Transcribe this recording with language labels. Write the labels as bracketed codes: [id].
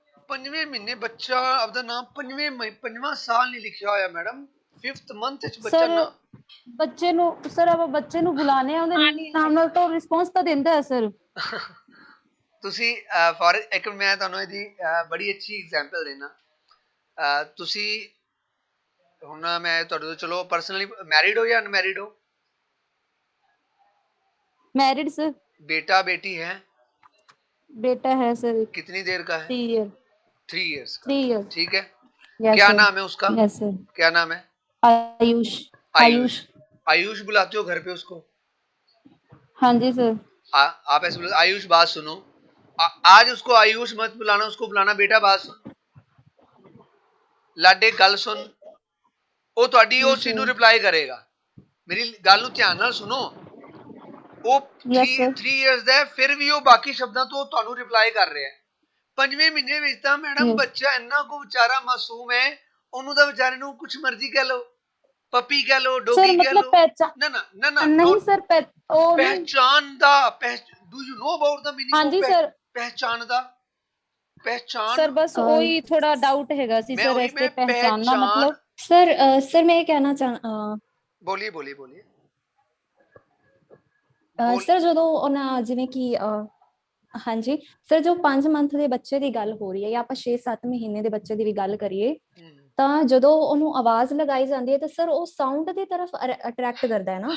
[hi] 5वें महीने बच्चा अपना नाम 5वां साल नहीं लिखा होया मैडम, 5th मंथ च बच्चा सर ना [pa] ਬੱਚੇ ਨੂੰ, ਸਰ ਆਪਾਂ ਬੱਚੇ ਨੂੰ ਬੁਲਾਣੇ ਆ ਉਹਦੇ ਨਾਮ ਨਾਲ ਤਾਂ ਰਿਸਪੌਂਸ ਤਾਂ ਦਿੰਦਾ ਹੈ ਸਰ। ਤੁਸੀਂ ਫॉर ਇੱਕ ਮੈਂ ਤੁਹਾਨੂੰ ਇਹਦੀ ਬੜੀ ਅੱਛੀ ਐਗਜ਼ਾਮਪਲ ਦੇਣਾ। ਤੁਸੀਂ ਹੁਣ ਮੈਂ ਤੁਹਾਡੇ ਤੋਂ ਚਲੋ ਪਰਸਨਲੀ ਮੈਰਿਡ ਹੋ ਜਾਂ ਅਨਮੈਰਿਡ ਹੋ? [hi] Married sir. बेटा बेटी है? बेटा है सर। कितनी देर का है? [en] 3 year. [hi] 3 इयर्स का। [en] 3 year. [hi] ठीक है, [en] yes [hi] क्या सर। नाम है उसका? [en] Yes sir. [hi] क्या नाम है? आयुष। आयुष। आयुष बुलाते हो घर पे उसको? हाँ जी सर। आप ऐसे बुलाते? आयुष बात सुनो, आज उसको आयुष मत बुलाना, उसको बुलाना बेटा बात सुन, [pa] लाडे गल सुन। ਉਹ ਤੁਹਾਡੀ ਉਸ ਚੀਜ਼ ਨੂੰ ਰਿਪਲਾਈ ਕਰੇਗਾ। ਮੇਰੀ ਗੱਲ ਨੂੰ ਧਿਆਨ ਨਾਲ ਸੁਣੋ। ਉਹ 3 ਇਅਰਸ ਦਾ ਹੈ, ਫਿਰ ਵੀ ਉਹ ਬਾਕੀ ਸ਼ਬਦਾਂ ਤੋਂ ਤੁਹਾਨੂੰ ਰਿਪਲਾਈ ਕਰ ਰਿਹਾ ਹੈ। 5ਵੇਂ ਮਹੀਨੇ ਵਿੱਚ ਤਾਂ ਮੈਡਮ ਬੱਚਾ ਇੰਨਾ ਕੋ ਵਿਚਾਰਾ ਮਾਸੂਮ ਹੈ, ਉਹਨੂੰ ਤਾਂ ਵਿਚਾਰੇ ਨੂੰ ਕੁਝ ਮਰਜ਼ੀ ਕਹਿ ਲੋ, ਪੱਪੀ ਕਹਿ ਲੋ, ਡੋਗੀ ਕਹਿ ਲੋ। ਨਾ ਨਾ ਨਾ ਨਾ ਨਹੀਂ ਸਰ, ਉਹ ਪਹਿਚਾਨ ਦਾ, [en] Do you know about the meaning? [pa] ਹਾਂਜੀ ਸਰ, ਪਹਿਚਾਨ ਦਾ, ਪਹਿਚਾਨ [hi] सर बस वही थोड़ा डाउट हैगा सी सर, इस पे पहचानना मतलब। सर मैं ये कहना बोलिए बोलिए बोलिए। [pa] ਸਰ ਜਦੋਂ ਉਹਨਾਂ ਜਿਵੇਂ ਕਿ ਹਾਂਜੀ ਸਰ, ਜੋ 5 ਮੰਥ ਦੇ ਬੱਚੇ ਦੀ ਗੱਲ ਹੋ ਰਹੀ ਹੈ ਜਾਂ ਆਪਾਂ 6-7 ਮਹੀਨੇ ਦੇ ਬੱਚੇ ਦੀ ਵੀ ਗੱਲ ਕਰੀਏ, ਤਾਂ ਜਦੋਂ ਉਹਨੂੰ ਆਵਾਜ਼ ਲਗਾਈ ਜਾਂਦੀ ਹੈ ਤਾਂ ਸਰ ਉਹ ਸਾਊਂਡ ਦੀ ਤਰਫ ਅਟਰੈਕਟ ਕਰਦਾ ਹੈ ਨਾ?